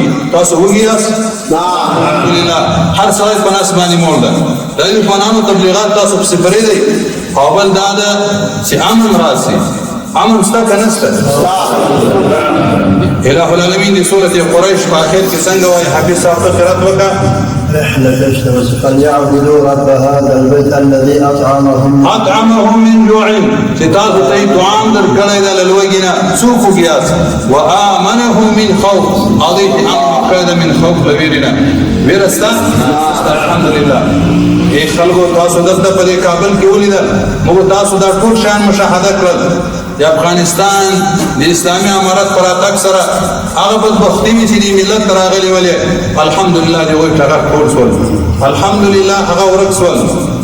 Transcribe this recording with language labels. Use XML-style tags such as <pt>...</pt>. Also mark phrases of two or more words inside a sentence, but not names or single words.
<ps>تاسو وږي یاست؟ الحمدلله. هر سړی په نس باندې موړ ده. د افغانانو تبلیغات تاسو پسې پرېږدئ. او بل دا ده چې امن راشي. امن شته که نشته؟</ps> <ar>الہ العالمین</ar> <ps>د سورۃ قریش په اخر کې څنګه وایي؟ حافظ صاحب ته قرات وکړه:</ps> <ar>فليعبدوا رب هذا البيت الذي اطعمهم من جوع،</ar> <ps>چې تاسو ته طعام درکړی دی له لوږې نه، څوک وګیاست؟</ps> <ar>وآمنهم من خوف،</ar> <ps>او دوی ته امن ورکړی دی</ps> <ar>من خوف</ar> <ps>له ویرې نه. ویره شته؟ الحمدلله. ای خلکو تاسو دلته په دې کابل کې ولیدل، موږ تاسو دا ټول شیان مشاهده کړل. د افغانستان د اسلامي امارت پر راتګ سره هغه بدبختي وي چې دې ملت ته راغلې ولې، الحمدلله د هغوی ټغر ټول شول، الحمدلله هغه ورک شول.</ps>